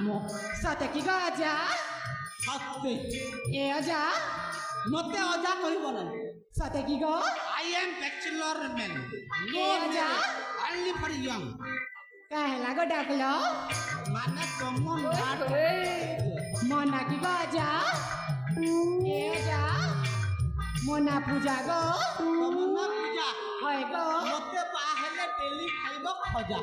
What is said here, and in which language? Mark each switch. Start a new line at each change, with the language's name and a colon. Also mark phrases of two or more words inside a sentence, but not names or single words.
Odia: ସତେ କି ଗো ଅଜା ସତ୍ୟ ଏ ଅଜା ମତେ ଅଜା କହିବ ନାହିଁ ସତେ କି ଗো
English: I am bachelor man
Odia: ଏ ଅଜା
English: only for young
Odia: କାଁ ହେଲା ଗো ଡାକିଲ ମାନେ ତମ ନାଁ ମୋ ନା କି ଗো ଅଜା ଏ ଅଜା ମୋ ନା ପୂଜା ଗো ତମ ନାଁ ପୂଜା ହଏ ଗো ମତେ ବାହା ହେଲେ ଡେଲି ଖାଇବ ଖଜା